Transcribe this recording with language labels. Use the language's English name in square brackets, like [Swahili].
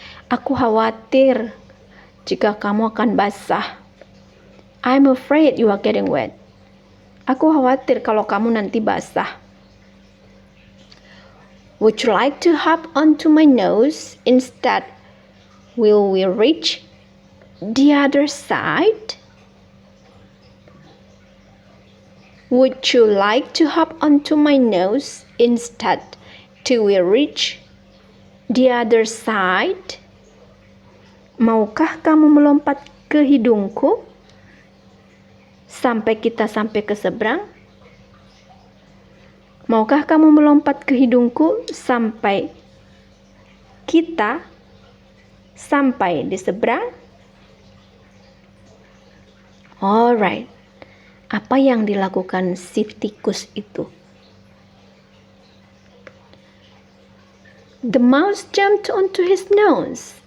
[Indonesian] Aku khawatir jika kamu akan basah. [English] I'm afraid you are getting wet. [Indonesian] Aku khawatir kalau kamu nanti basah. [English] Would you like to hop onto my nose instead? Will we reach the other side? Would you like to hop onto my nose instead till we reach the other side? [Indonesian] Maukah kamu melompat ke hidungku sampai kita sampai ke seberang? Maukah kamu melompat ke hidungku sampai kita sampai di seberang? Alright. Apa yang dilakukan si tikus itu? [English] The mouse jumped onto his nose.